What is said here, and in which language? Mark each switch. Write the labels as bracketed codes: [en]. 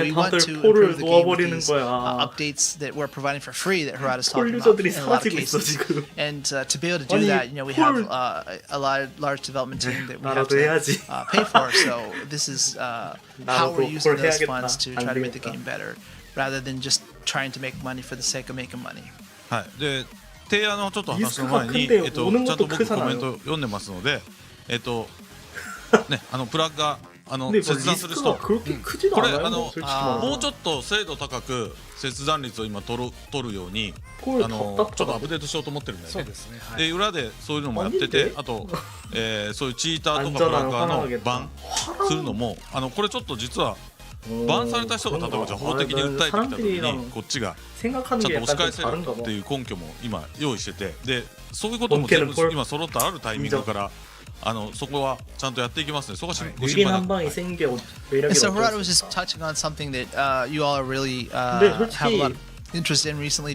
[en] We want to improve the game with these updates that we're providing for free that Harada's talking about in a lot of cases. And to be able to do that, we have a large development team that we have to pay for. So this is how we're using those funds to try to make the game better, rather than just trying to make money for the sake of making money. [ja] はい。で提案のちょっと話の前にちゃんと僕コメント読んでますのでプラグが切断する人これもうちょっと精度高く切断率を今取るようにちょっとアップデートしようと思ってるんだよね。で裏でそういうのもやっててあとそういうチーターとかプラッガーのバンするのもこれちょっと実はバンされた人が例えばじゃあ法的に訴えてきた時にこっちがちゃんと押し返せるっていう根拠も今用意しててでそういうことも全部今揃ったあるタイミングからそこはちゃんとやっていきますね。そこはご心配なく。 [en] So Harada was just touching on something that you all are really have a lot of interest in recently.